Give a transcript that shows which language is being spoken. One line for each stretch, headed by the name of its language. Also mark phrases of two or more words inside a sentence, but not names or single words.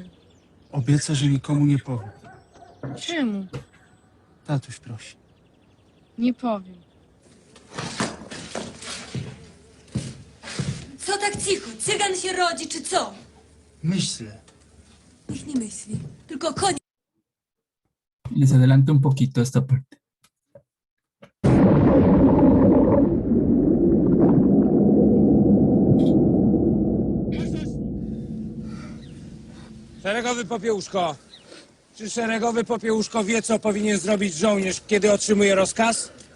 Polish: Obiecał, że nikomu nie powie. Czemu? Tatuś prosi. Nie powiem. Co tak cicho? Cygan się rodzi, czy co? Myślę. Niech nie myśli. Tylko koń.
Spanish: Les adelanto un poquito esta parte.
Polish: Szeregowy Popiełuszko. Czy szeregowy Popiełuszko wie, co powinien zrobić żołnierz, kiedy otrzymuje rozkaz?